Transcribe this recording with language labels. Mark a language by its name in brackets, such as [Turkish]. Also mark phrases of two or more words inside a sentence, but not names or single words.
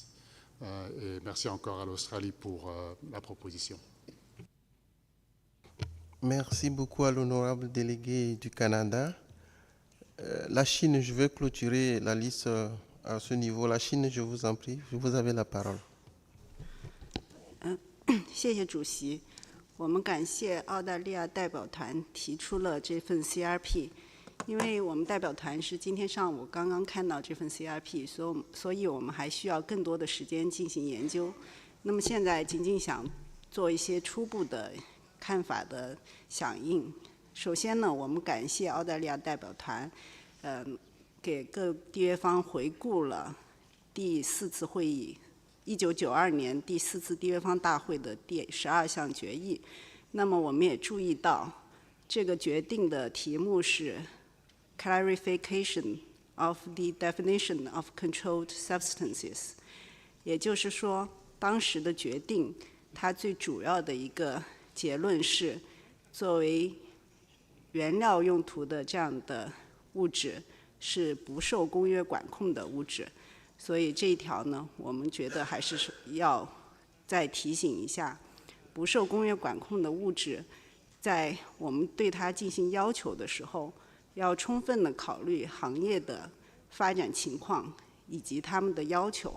[French] Et merci encore à l'Australie pour la proposition. Merci beaucoup à l'honorable délégué du Canada. La Chine, je vais clôturer la liste à ce niveau. La Chine, je vous en prie, vous avez la parole. [Chinese] 谢谢主席。我们感谢澳大利亚代表团提出了这份 CRP， 因为我们代表团是今天上午刚刚看到这份 CRP， 所以我们还需要更多的时间进行研究。那么现在仅仅想做一些初步的看法的响应。首先呢，我们感谢澳大利亚代表团，给各缔约方回顾了第4次会议。 1992年第4次缔约方大会的第12项决议，那么我们也注意到，这个决定的题目是 [English] clarification of the definition of controlled substances， [Chinese] 也就是说，当时的决定它最主要的一个结论是，作为原料用途的这样的物质是不受公约管控的物质。所以这一条呢，我们觉得还是要再提醒一下，不受公约管控的物质，在我们对它进行要求的时候，要充分的考虑行业的发展情况以及他们的要求。